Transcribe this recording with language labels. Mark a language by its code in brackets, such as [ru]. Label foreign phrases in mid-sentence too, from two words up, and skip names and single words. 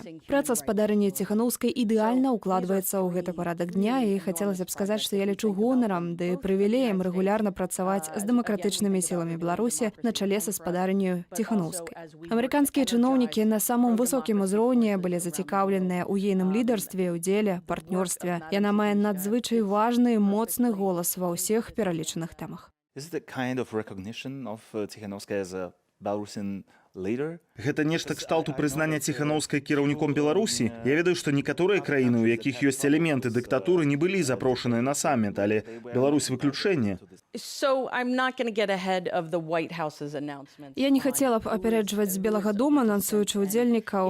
[be] Праца спадарыні Ціханаўскай ідэальна ўкладваецца ў гэты парадак дня, і хацелася б сказаць, што я лічу гонарам ды прывілеем рэгулярна працаваць з дэмакратычнымі сіламі Беларусі на чале са спадарыню Ціханаўскай. Амерыканскія чыноўнікі на самым высокім узроўні былі зацікаўленыя ў ейным лідарстве, удзеле, партнёрстве. Яна мае надзвычай важны і моцны голас ва ўсіх пералічаных тэмах. [en] Is it a kind of recognition of Tikhanovskaya as a Belarusian leader? [be] Гэта нешта кшталту прызнання Ціханаўскай кіраўніком Беларусі. Я ведаю, што некаторыя краіны, у якіх ёсць элементы дыктатуры, не былі запрошаныя на саміт, але Беларусь выключэнне. Я не хацела б апярэджваць з Белага дома, анансуючы ўдзельнікаў.